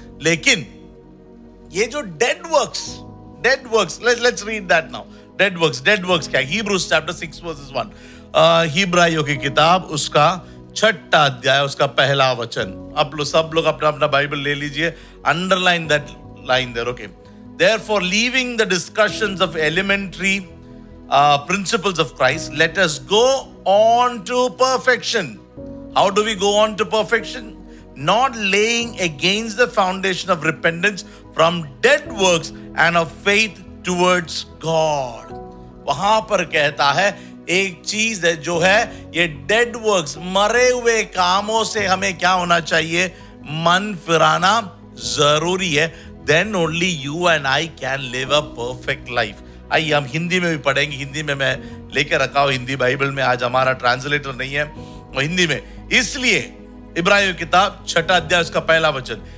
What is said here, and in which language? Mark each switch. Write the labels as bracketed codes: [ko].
[hi] लेकिन ये जो [en] Dead works, let's read that now. Dead works [hi] क्या? [en] Hebrews chapter 6 verses 1. [hi] हिब्राइयों की किताब उसका 6वां अध्याय उसका पहला वचन. आप लोग सब लोग अपना अपना बाइबल ले लीजिए. [en] Underline that line there. Okay. Therefore, leaving the discussions of elementary principles of Christ, let us go on to perfection. How do we go on to perfection? Not laying against the foundation of repentance from dead works and of faith towards God. [hi] वहां पर कहता है एक चीज है जो है ये डेड वर्क्स, मरे हुए कामों से हमें क्या होना चाहिए? मन फिराना जरूरी है. [en] Then only you and I can live a perfect life. [hi] आइए हम हिंदी में भी पढ़ेंगे. हिंदी में मैं लेके रखा हूं हिंदी बाइबल में. आज हमारा ट्रांसलेटर नहीं है, वो हिंदी में. इसलिए इब्राहिम किताब 6वां अध्याय उसका पहला वचन.